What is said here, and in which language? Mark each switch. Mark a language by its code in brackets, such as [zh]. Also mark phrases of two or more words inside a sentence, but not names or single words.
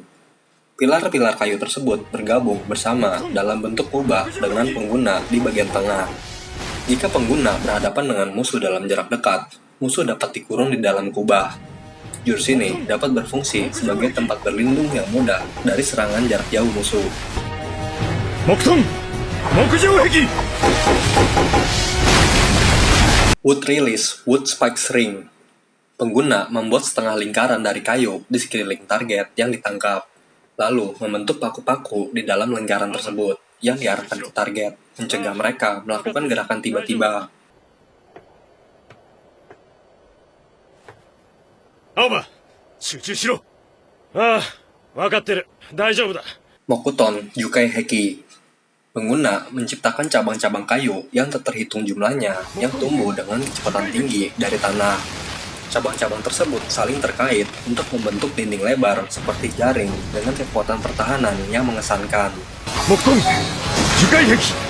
[id] Pilar-pilar kayu tersebut bergabung bersama dalam bentuk kubah dengan pengguna di bagian tengah. Jika pengguna berhadapan dengan musuh dalam jarak dekat, musuh dapat dikurung di dalam kubah. Jurus ini dapat berfungsi sebagai tempat berlindung yang mudah dari serangan jarak jauh musuh. [ja] 木遁木上壁 [en] Wood Release Wood Spikes Ring. [id] Pengguna membuat setengah lingkaran dari kayu di sekeliling target yang ditangkap, lalu membentuk paku-paku di dalam lingkaran tersebut yang diarahkan ke target, mencegah mereka melakukan gerakan tiba-tiba. [ja] 青葉集中しろ。ああ分かってる大丈夫だ。木遁樹海壁. [id] Pengguna menciptakan cabang-cabang kayu yang tak terhitung jumlahnya yang tumbuh dengan kecepatan tinggi dari tanah. Cabang-cabang tersebut saling terkait untuk membentuk dinding lebar seperti jaring dengan kekuatan pertahanan yang mengesankan. [ja] 木遁樹海壁